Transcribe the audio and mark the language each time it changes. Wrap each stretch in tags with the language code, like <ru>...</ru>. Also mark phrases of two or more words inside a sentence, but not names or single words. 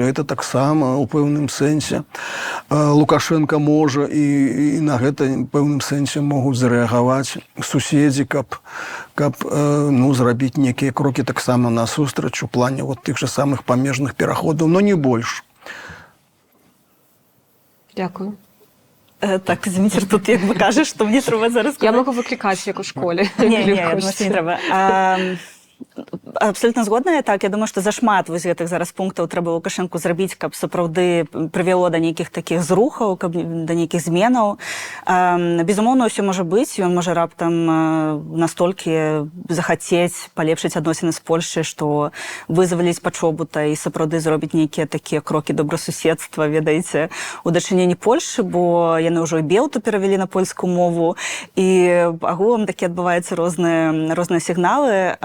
<be>Это таксама ў пэўным сэнсе Лукашенко можа, і на гэта ў пэўным сэнсе могуць зарэагаваць суседзі, каб зрабіць некія крокі таксама насустрач у плане тых жа самых памежных пераходаў, но не больш.</be> <uk>Дякую. Так, Зміцер, тут як би кажеш, що мені треба зараз Я можу викликати, як у школі. Ні, я думаю, що не треба. Абсолютно згодна.</uk> <be>Так, я думаю, што зашмат вось гэтых зараз пунктаў трэба Лукашэнку зрабіць, каб сапраўды прывяло да нейкіх такіх зрухаў, каб да нейкіх зменаў. Безумоўна, ўсё можа быць, ён можа раптам настолькі захацець палепшыць адносіны з Польшчай, што вызваліць пачобута і сапраўды зробіць нейкія такія крокі добрасуседства, ведаеце, у дачыненні Польшчы, бо яны ўжо і Белту перавялі на польскую мову, і агулам такі адбываюцца розныя сігналы.</be>